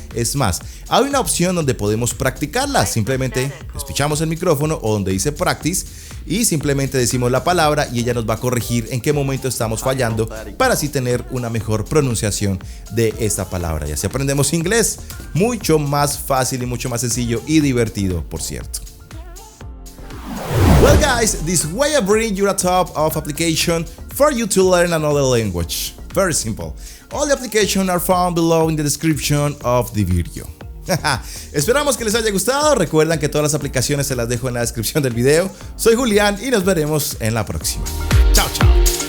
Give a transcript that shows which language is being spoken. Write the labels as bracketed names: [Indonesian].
[Spanish] Es más, hay una opción donde podemos practicarla. Simplemente escuchamos el micrófono o donde dice practice y simplemente decimos la palabra y ella nos va a corregir en qué momento estamos fallando para así tener una mejor pronunciación de esta palabra. Y así aprendemos inglés mucho más fácil y mucho más sencillo y divertido, por cierto. [English] Well guys, this way I bring you a top of application for you to learn another language. Very simple. All the applications are found below in the description of the video. [Spanish] Esperamos que les haya gustado. Recuerden que todas las aplicaciones se las dejo en la descripción del video. Soy Julián y nos veremos en la próxima. Chao, chao.